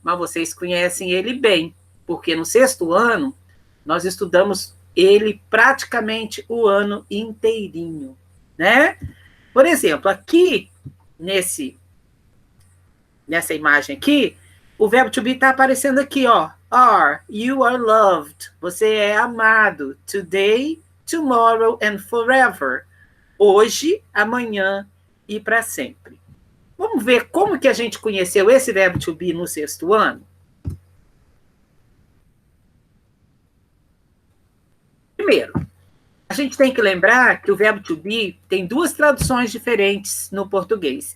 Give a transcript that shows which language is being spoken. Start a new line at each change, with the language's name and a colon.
Portuguese: Mas vocês conhecem ele bem, porque no sexto ano, nós estudamos ele praticamente o ano inteirinho, né? Por exemplo, aqui, nessa imagem aqui, o verbo to be está aparecendo aqui, ó.
English: Are, you are loved.
Portuguese: Você é amado.
English: Today, tomorrow and forever.
Portuguese: Hoje, amanhã e para sempre. Vamos ver como que a gente conheceu esse verbo to be no sexto ano? Primeiro, a gente tem que lembrar que o verbo to be tem duas traduções diferentes no português.